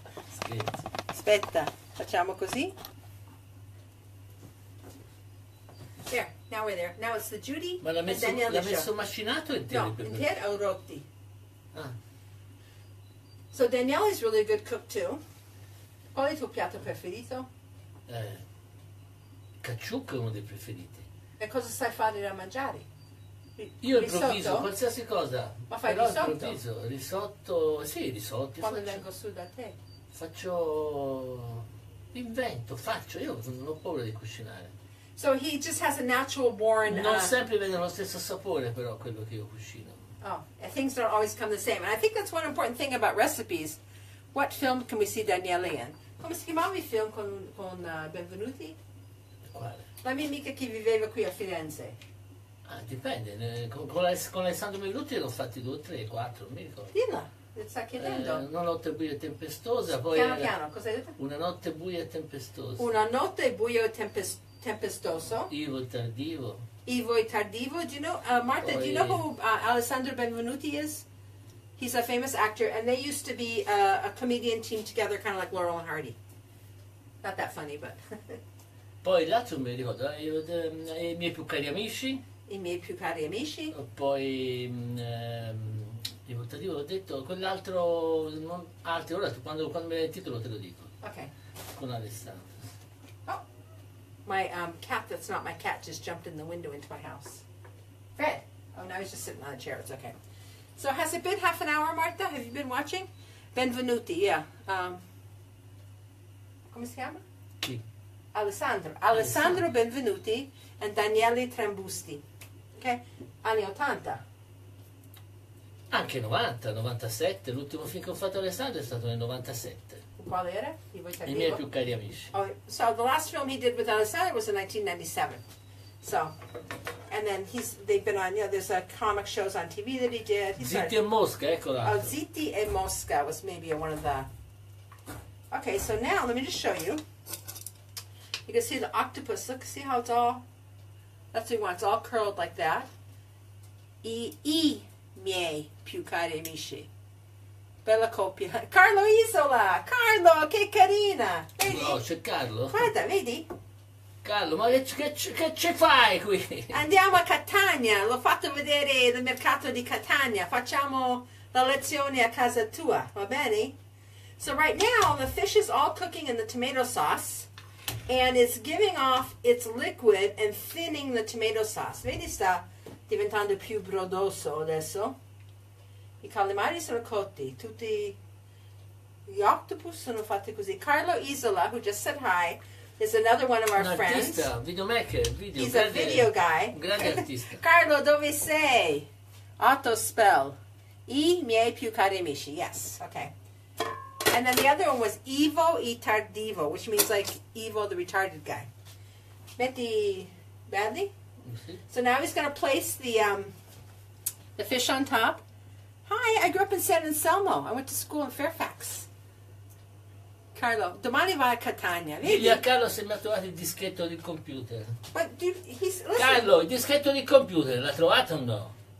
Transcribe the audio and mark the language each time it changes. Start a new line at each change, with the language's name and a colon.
Italian: Scherzo. Aspetta, facciamo così.
English: There, now we're there. Now it's the Judy
Italian: Ma l'ha
English: and
Italian: messo
English: Daniele show.
Italian: macinato o intero? No, intero o rotti. Ah.
English: So Daniele's really a good cook too.
Italian: Qual è il tuo piatto preferito? Cacciucco è uno dei preferiti. E cosa sai fare da mangiare? Io improvviso qualsiasi cosa. Ma fai però risotto? Improvviso. Risotto, sì, risotti. Quando vengo su da te? Faccio, io non ho paura di cucinare.
English: So he just has a natural born...
Italian: Non sempre vede lo stesso sapore però quello che io cucino.
English: Oh, things don't always come the same. And I think that's one important thing about recipes. What film can we see Daniele in?
Italian: Come si chiamava il film con Benvenuti? Quale? La mia amica che viveva qui a Firenze. Ah, dipende. Con Alessandro Bellutti ne ho fatti 2, 3, 4, non mi ricordo. Dilla, sta chiedendo. Una notte buia e tempestosa, poi Piano, cosa hai detto? Una notte buia e tempestosa. Una notte buio e tempestoso. Ivo il tardivo. Ivo e tardivo.
English: Do you know, Martha, do you know who Alessandro Benvenuti is? He's a famous actor, and they used to be a comedian team together, kind of like Laurel and Hardy. Not that funny, but...
Italian: Poi l'altro non mi ricordo, I miei più cari amici. I miei più cari amici. Poi Ivo il tardivo, ho detto, quell'altro, altro, ora quando mi dai il titolo te lo dico.
English: Okay.
Italian: Con Alessandro.
English: Oh, my cat that's not my cat just jumped in the window into my house. Fred. Oh, now he's just sitting on a chair. It's okay. So has it been half an hour, Martha? Have you been watching? Benvenuti, yeah.
Italian: Come si chiama? Chi?
English: Alessandro Benvenuti and Daniele Trambusti. Ok?
Italian: Anni 80. Anche 90, 97, l'ultimo film che ho fatto Alessandro è stato nel 97. Qual era? I miei più cari amici.
English: Oh, so the last film he did with Alessandro was in 1997. So, and then they've been on, there's comic shows on TV that he did.
Italian: Zitti e Mosca, eccola.
English: Oh, Zitti e Mosca was maybe one of the... Okay, so now let me just show you. You can see the octopus. Look, see how it's all... That's what we want. It's all curled like that.
Italian: I miei più cari amici. Bella coppia. Carlo Isola! Carlo, che carina! Vedi? No, c'è Carlo. Guarda, vedi? Carlo, ma che ci fai qui? Andiamo a Catania, l'ho fatto vedere il mercato di Catania, facciamo la lezione a casa tua, va bene?
English: So right now the fish is all cooking in the tomato sauce and it's giving off its liquid and thinning the tomato sauce.
Italian: Vedi, sta diventando più brodoso adesso. I calamari sono cotti, tutti gli octopus sono fatti così.
English: Carlo Isola, who just said hi, is another one of our friends.
Italian: Artista, videomaker,
English: He's a video guy.
Italian: Un grande artista. Carlo, dove sei? Autospell. I miei più cari amici.
English: Yes, okay. And then the other one was Ivo I tardivo, which means like Ivo, the retarded guy. Metti badly? So now he's going to place the fish on top. Hi, I grew up in San Anselmo. I went to school in Fairfax.
Italian: Carlo, domani vai a Catania. Digli a Carlo se mi ha trovato il dischetto del computer.
English: But dude, listen.
Italian: Carlo, il dischetto del computer, l'ha trovato o no?